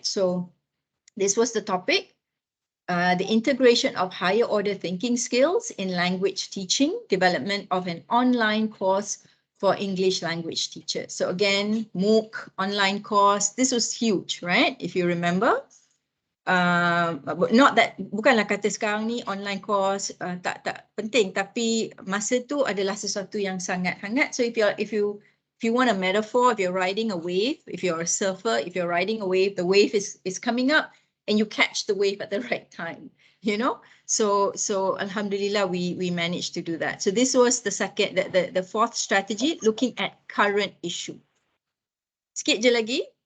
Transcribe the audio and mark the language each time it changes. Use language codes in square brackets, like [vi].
[en] So this was the topic. The integration of higher order thinking skills in language teaching, development of an online course for English language teachers. So again, MOOC, online course, this was huge, right? If you remember. Not that, [ms] bukanlah kata sekarang ni online course tak penting, tapi masa tu adalah sesuatu yang sangat hangat. [en] So if you want a metaphor, if you're riding a wave, if you're a surfer, if you're riding a wave, the wave is coming up, and you catch the wave at the right time, you know. So alhamdulillah we managed to do that. So this was the fourth strategy, looking at current issue. [ms] Sikit je lagi.